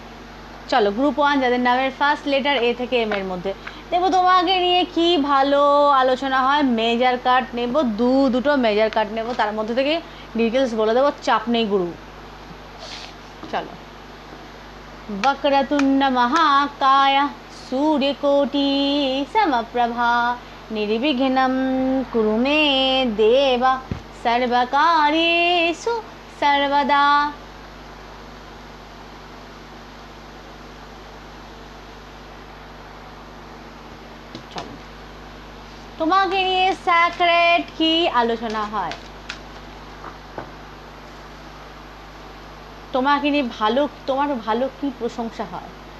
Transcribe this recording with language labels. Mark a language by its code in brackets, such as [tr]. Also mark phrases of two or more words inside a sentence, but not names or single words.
[bn] চলো, গ্রুপ 1 যাদের নামের [en] first letter [bn] এ থেকে এম এর মধ্যে, দেখবো তোমাকে নিয়ে কি ভালো আলোচনা হয়। [en] major card [bn] নেব, দুটো [en] major card [bn] নেব, তার মধ্যে থেকে ডিটেলস বলে দেবো, চাপ নেই গুরু। [sa] চলো। বক্রতুণ্ড মহাকায় सूर्यकोटि समप्रभा निर्विघ्नं कुरु मे देव सर्वकार्येषु सर्वदा। [bn] चलो, তোমাকে নিয়ে স্যাক্রেট কি আলোচনা হয়, তোমাকে নিয়ে ভালো, তোমার ভালো কি প্রশংসা হয়।